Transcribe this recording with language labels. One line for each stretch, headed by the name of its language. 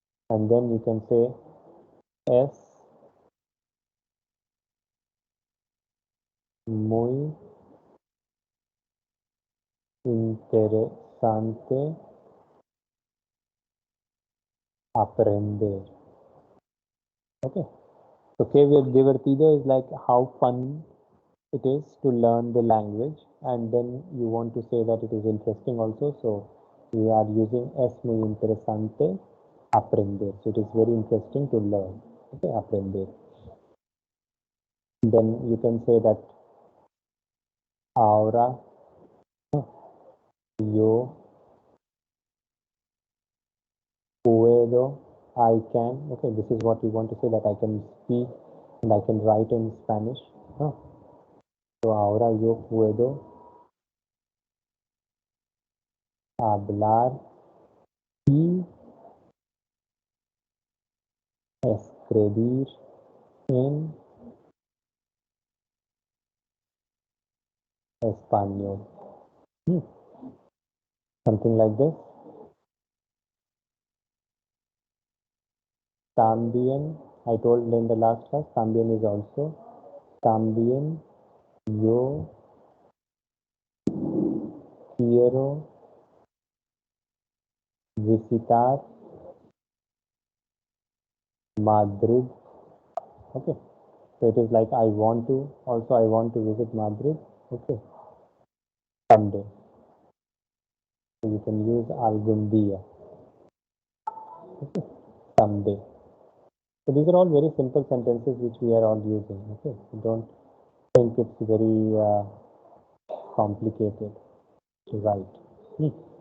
English: And then you can say
Spanish: es muy interesante aprender.
English: Okay, so
Spanish: que divertido
English: is like how fun it is to learn the language, and then you want to say that it is interesting also. So you are using
Spanish: es muy interesante aprender.
English: So it is very interesting to learn. Okay, aprender. Then you can say that
Spanish: ahora yo puedo,
English: I can. Okay, this is what you want to say, that I can speak and I can write in Spanish. Huh?
Spanish: So ahora yo puedo hablar y escribir en español. Hmm.
English: Something like this. También, I told in the last class, también is also.
Spanish: También yo quiero visitar Madrid.
English: Okay. So it is like I want to, also I want to visit Madrid. Okay. Someday. So you can use
Spanish: algún día.
English: Okay. Someday. So these are all very simple sentences which we are all using. Okay. So don't think it's very complicated to write.